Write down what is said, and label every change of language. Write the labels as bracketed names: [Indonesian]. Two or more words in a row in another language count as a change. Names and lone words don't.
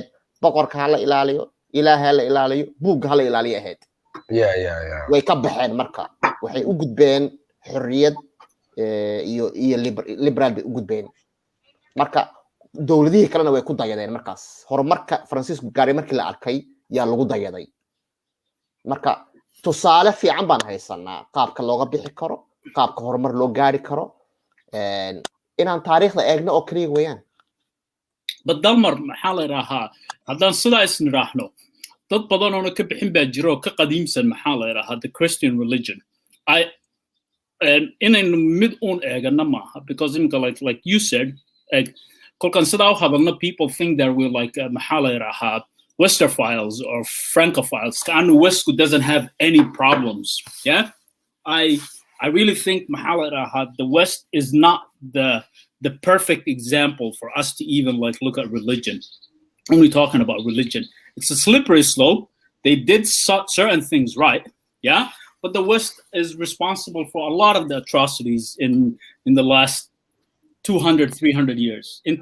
[Somali] boqorka hala ilaaliyo ilaahay hala ilaaliyo buugga hala ilaaliyo ahayd way ka baxeen marka waxay u gudbeen xurriyad iyo liberal bay u gudbeen marka dawladihii kalena way ku dayadeen markaas horumarka Francisco gaaray markii la arkay yaa lagu dayaday marka tusaale fiican baan haysanaa qaabka looga bixi karo qaabka horumar loo gaari karo inaan taariikhda eegno oo kaliya weeyaan Dalmar maxaa la yiraahdaa haddaan sidaa isniraahno dad badan oo ka bixin baa jiro ka qadiimsan maxaa la yiraahdaa [English] the Christian religion [Somali] inaynu mid uun eegana maaha [English] because like you said [Somali] kolkan sidaa u hadalna [English] people think that we're like [Somali] maxaa la yiraahdaa [English] Westernophiles or Francophiles. And West doesn't have any problems. Yeah, I really think the West is not the perfect example for us to even like look at religion. Only talking about religion, it's a slippery slope They did certain things right, yeah, but the West is responsible for a lot of the atrocities in the last 200, 300 years.